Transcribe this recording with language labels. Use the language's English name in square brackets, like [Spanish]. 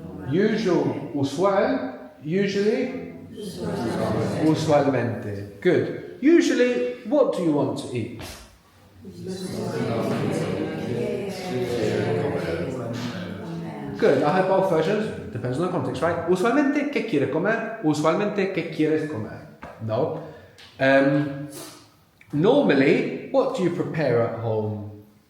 [English] Usual, usual, usually, usualmente. Good. Usually, what do you want to eat? Good, I have both versions, depends on the context, right? [Spanish] Usualmente, ¿qué quiere comer? Usualmente, ¿qué quieres comer? No. [English] Normally, what do you prepare at home?